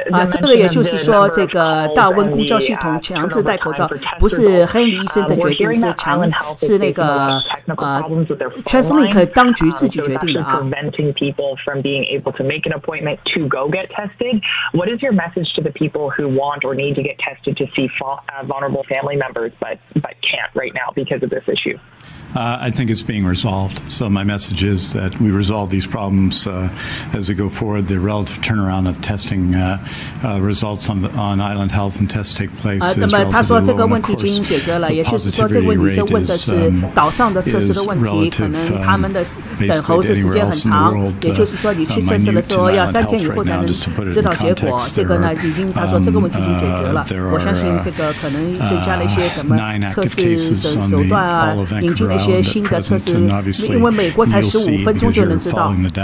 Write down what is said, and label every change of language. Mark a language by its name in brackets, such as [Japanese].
[Chinese] 这个也就是说，这个大温公交系统强制戴口罩，不是亨利医生的决定，是那个TransLink 当局自己决定的啊。 [English] preventing people from being able to make an appointment to go get tested. What is your message to the people who want or need to get tested to see vulnerable family members but can't right now because of this issue? I think it's being resolved. So my message is that we resolve these problems as we go forward. The relative turnaround of testing results on island health and tests take place. [Chinese] 那么他说这个问题已经解决了，也就是说这个问题就问的是岛上的测试的问题，可能他们的等候的时间很长，也就是说你去测试的时候要3天以后才能知道结果。这个呢，已经他说这个问题已经解决了。我相信这个可能增加了一些什么测试手段啊，引进了一些新的测试，因为美国才15分钟就能知道。